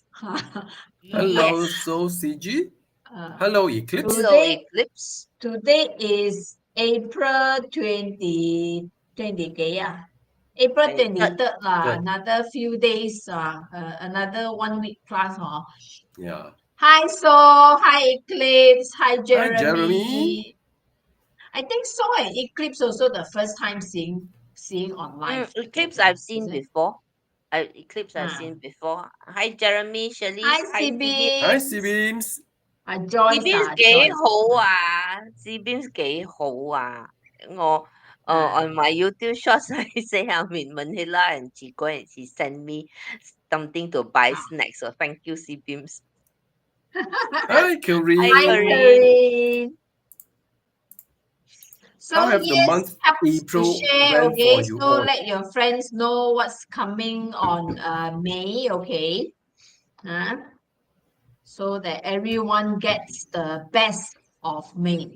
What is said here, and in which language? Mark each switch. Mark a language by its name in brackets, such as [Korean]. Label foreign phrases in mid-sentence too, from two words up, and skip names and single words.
[English] Hello, Yes. so CG. Hello, Eclipse. Hello Eclipse. Today is April 20, 20 April 23rd another few days, another 1 week plus. Yeah. Hi Sol, hi Eclipse, hi Jeremy. Hi, Jeremy. I think Sol and Eclipse also the first time seeing online. Eclipse I've seen before. Eclipse I've seen before. Hi Jeremy, Shirley. Hi Hi CB. Hi, C-Beams. C-Beams [Cantonese] 幾好啊 [English] C-Beams [Cantonese] 幾好啊 [English] on my YouTube shorts I say I'm in Manila and she sent me something to buy snacks, so thank you C-Beams. Hi, Corinne. Hi, Corinne. So How have the month April to share, went okay? for you So all? let your friends know what's coming on May, okay? So that everyone gets the best of May.